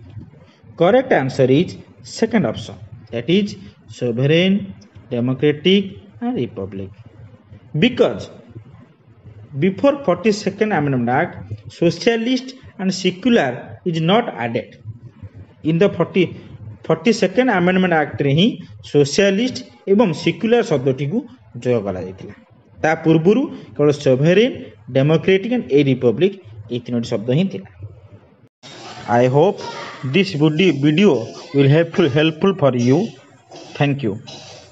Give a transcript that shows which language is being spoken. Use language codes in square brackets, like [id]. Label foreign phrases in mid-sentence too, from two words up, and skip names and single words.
[en] Correct answer is second option, that is sovereign, democratic and republic. Because before 42nd Amendment Act, socialist and secular is not added. In the 42nd Amendment Act [or] ରେ ହିଁ socialist ଏବଂ secular ଶବ୍ଦଟିକୁ ଯୋଗ କରାଯାଇଥିଲା। ତା ପୂର୍ବରୁ କେବଳ [en] sovereign, democratic and a republic [or] ଏହି ତିନୋଟି ଶବ୍ଦ ହିଁ ଥିଲା। [en] I hope this video will helpful for you. Thank you.